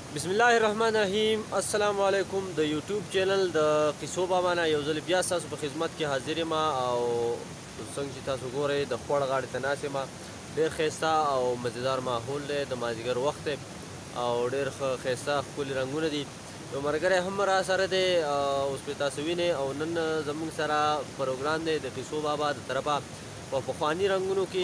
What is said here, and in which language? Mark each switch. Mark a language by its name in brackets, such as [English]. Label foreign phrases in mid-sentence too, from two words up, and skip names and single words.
[Arabic] بسم الله الرحمن الرحيم السلام عليكم. [Pashto] د یوټیوب چینل د قصو बابا نه یو ځل بیا تاسو په خدمت کې حاضر یم او څنګه چې تاسو ګورئ د خوړ غاړې ته ناست یم. ډېر ښایسته او مزیدار ماحول دی، د مازدیګر وخت دی او ډېر ښه ښایسته ښکلي رنګونه دي. یو ملګری هم را سره دی، اوس پرې تاسو وینئ. او نن زموږ سره پروګرام دی د قصو بابا د طرفه په پخواني رنګونو کې.